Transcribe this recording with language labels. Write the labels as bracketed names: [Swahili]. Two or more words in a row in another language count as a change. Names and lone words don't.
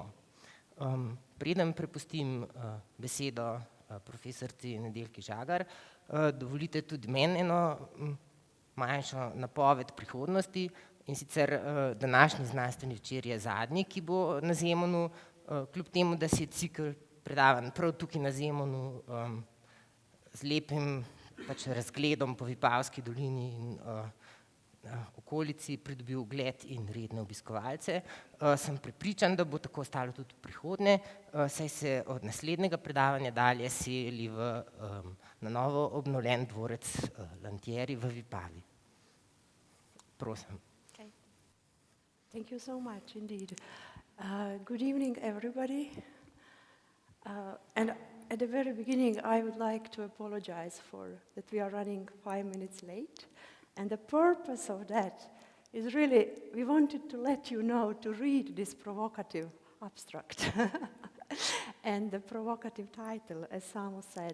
[Slovenian] Preden prepustim besedo profesorici Nedjeljki Žagar, dovolite tudi meni eno manjšo napoved prihodnosti, in sicer današnji znanstveni večer je zadnji, ki bo na Zemonu, kljub temu, da se je cikel predavanj prav tukaj na Zemonu z lepim razgledom po Vipavski dolini in okolici pridobil ugled in redne obiskovalce. Sem prepričan, da bo tako ostalo tudi v prihodnje, saj se od naslednjega predavanja dalje seli na novo obnovljen dvorec Lantieri v Vipavi. Prosim. [English] Thank you so much indeed. Good evening, everybody. And at the very beginning, I would like to apologize for that we are running 5 minutes late. And the purpose of that is really, we wanted to let you know to read this provocative abstract and the provocative title, as Samo said.